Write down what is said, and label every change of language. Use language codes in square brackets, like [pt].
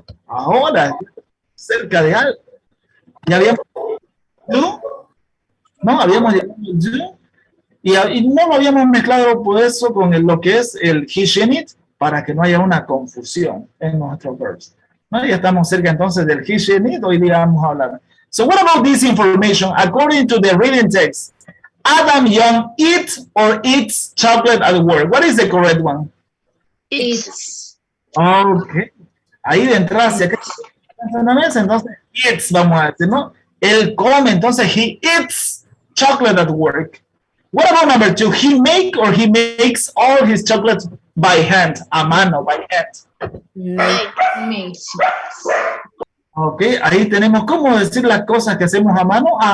[es] Ahora, cerca de algo. Ya habíamos do, ¿no? Habíamos llegado do, y no lo habíamos mezclado por eso con lo que es el he, she, and it, para que no haya una confusión en nuestros verbos. ¿No? Ya estamos cerca entonces del he, she, and it, hoy día vamos a hablar. [en] So what about this information? According to the reading text, Adam Young eats or eats chocolate at work. What is the correct one? It's. Okay. [es] Ahí de entrada, si acá entonces eats, vamos a decir, ¿no? Él come, entonces [en] he eats chocolate at work. What about number 2? He makes all his chocolate by hand, [es] a mano, [en] by hand. Makes. [es] Ok, ahí tenemos cómo decir las cosas que hacemos a mano.